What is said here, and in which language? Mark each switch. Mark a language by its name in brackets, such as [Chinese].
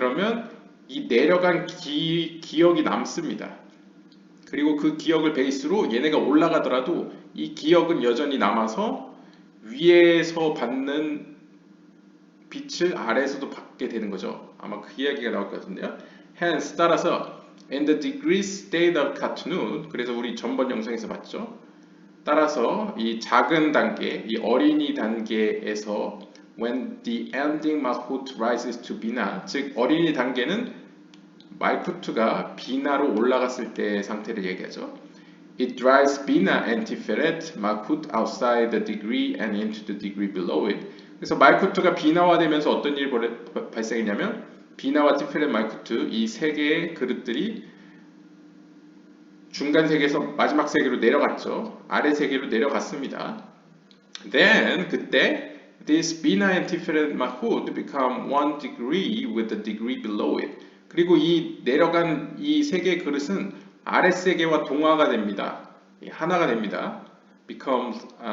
[Korean] 그러면 이 내려간 기억이 남습니다. 그리고 그 기억을 베이스로 얘네가 올라가더라도 이 기억은 여전히 남아서 위에서 받는 빛을 아래에서도 받게 되는 거죠. 아마 그 이야기가 나올 것 같은데요. [English] Hence [Korean] 따라서 [English] in the degree state of Katnud, [Korean] 그래서 우리 전번 영상에서 봤죠. 따라서 이 작은 단계, 이 어린이 단계에서 [English] when the ending malchut rises to bina, [Korean] 즉 어린이 단계는 말쿠트가 비나로 올라갔을 때의 상태를 얘기하죠. [English] It drives bina and tiferet malchut outside the degree and into the degree below it. [Korean] 그래서 말쿠트가 비나화되면서 어떤 일이 발생했냐면 비나와 티페렛 말쿠트 이 세 개의 그릇들이 중간 세계에서 마지막 세계로 내려갔죠. 아래 세계로 내려갔습니다. [English] Then [Korean] 그때 [English] this Bina and Tiferet Malchut become one degree with the degree below it. [Korean] 그리고 이 내려간 이 세 개의 그릇은 아래 세계와 동화가 됩니다. 하나가 됩니다. becomes